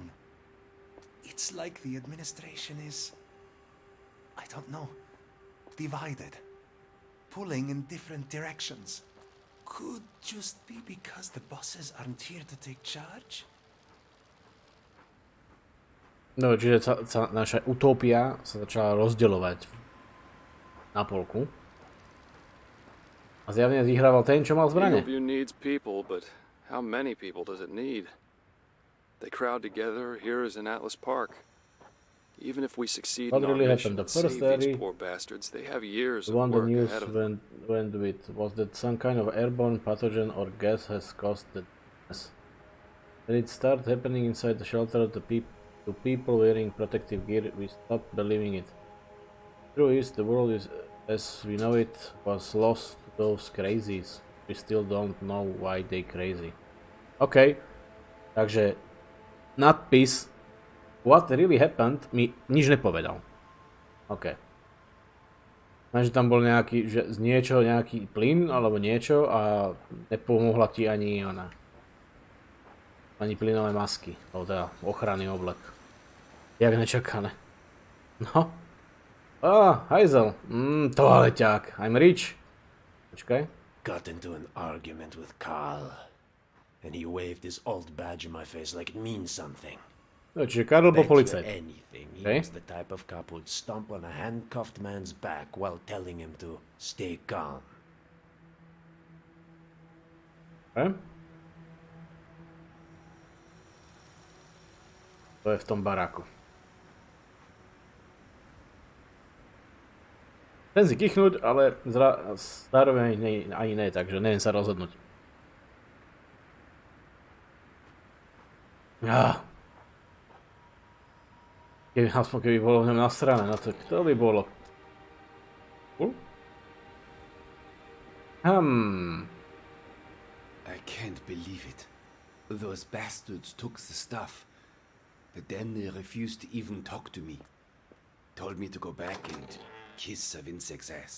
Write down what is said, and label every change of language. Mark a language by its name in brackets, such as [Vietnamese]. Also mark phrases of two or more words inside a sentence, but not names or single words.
[English] It's like the administration is, I don't know, divided, pulling in different directions. Could just be because the bosses aren't here to take charge? [Slovak] No, čiže naša utopia sa začala rozdeľovať na polku. A zjavne vyhrával ten, čo mal zbrane. [English] Eagle View needs people, but how many people does it need? They crowd together here as in Atlas Park. Even if we succeed in our mission to save these poor bastards, they have years of work ahead of them. Went with was that some kind of airborne pathogen or gas has caused the deaths. When it started happening inside the shelter, to people wearing protective gear, we stopped believing it. True is, the world is, as we know it, was lost to those crazies. We still don't know why they crazy. [Slovak] OK, takže nadpis [English] What really happened [Slovak] mi nič nepovedal. OK. Takže tam bol nejaký, že z niečoho nejaký plyn alebo niečo a nepomohla ti ani ona. Ani plynové masky, alebo teda ochranný oblek. Jak nečakané. No. Hajzel. Toaleťák. [English] I'm rich. [Slovak] Počkaj. [English] Got into an argument with Carl, and he waved his old badge in my face like it means something. [Slovak] No, čiže Karl bol policajt. [English] Anything. He was the type of cop who'd stomp on a handcuffed man's back while telling him to stay calm. [Slovak] Okay. To je v tom baráku. Chcem si kichnúť, ale zároveň ani ne, takže neviem sa rozhodnúť. Keby bolo v ňom nasrané, no to kto by bolo? [English] I can't believe it. Those bastards took the stuff. But then they refused to even talk to me. Told me to go back and kiss Savinsec's ass.